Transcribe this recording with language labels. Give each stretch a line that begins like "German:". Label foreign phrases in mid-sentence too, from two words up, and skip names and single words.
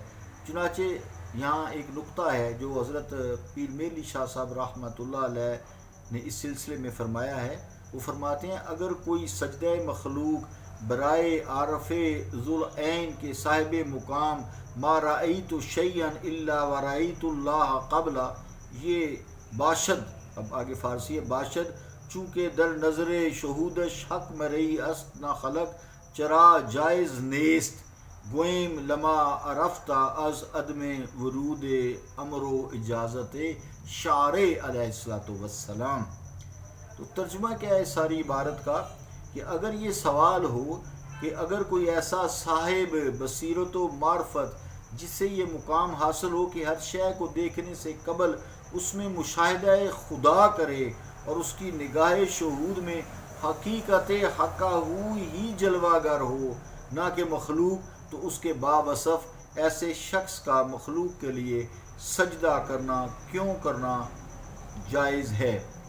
Urdu: چنانچہ یہاں ایک نقطہ ہے جو حضرت پیر میرلی شاہ صاحب رحمۃ اللہ علیہ نے اس سلسلے میں فرمایا ہے۔ وہ فرماتے ہیں:
Persian: اگر کوئی سجدہ مخلوق برائے عارف ذوالعین کے صاحب مقام
Arabic: ما رأیت شیئا الا ورأیت اللہ قبلہ،
Persian: یہ باشد،
Urdu: اب آگے فارسی ہے،
Persian: باشد چونکہ در نظر شہودش حق مرئی است نہ خلق چرا جائز نیست، گویم
Arabic: لما عرفتا
Persian: از عدم ورود امر و اجازت شارع
Arabic: علیہ الصلوۃ والسلام۔
Urdu: تو ترجمہ کیا ہے ساری عبارت کا کہ اگر یہ سوال ہو کہ اگر کوئی ایسا صاحب بصیرت و معرفت جس سے یہ مقام حاصل ہو کہ ہر شے کو دیکھنے سے قبل اس میں مشاہدہ خدا کرے اور اس کی نگاہ شہود میں حقیقت حقہ ہی جلوہ گر ہو، نہ کہ مخلوق، تو اس کے باوصف ایسے شخص کا مخلوق کے لیے سجدہ کرنا کیوں کرنا جائز ہے؟